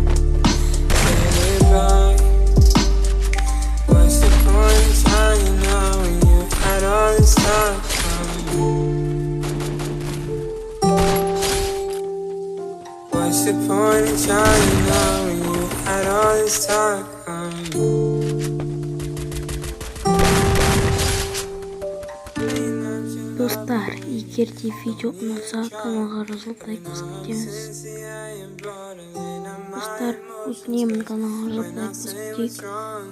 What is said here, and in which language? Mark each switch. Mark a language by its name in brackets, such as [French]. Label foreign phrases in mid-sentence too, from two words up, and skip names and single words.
[English] What's the point of trying now when you had all this time? What's the point of trying now when you had all this time? [Kazakh] Достар, егер де видео ұнаса, каналға жазылып лайк басып кетеміз. Достар, өтінемін каналға жазылып лайк басып кетейік.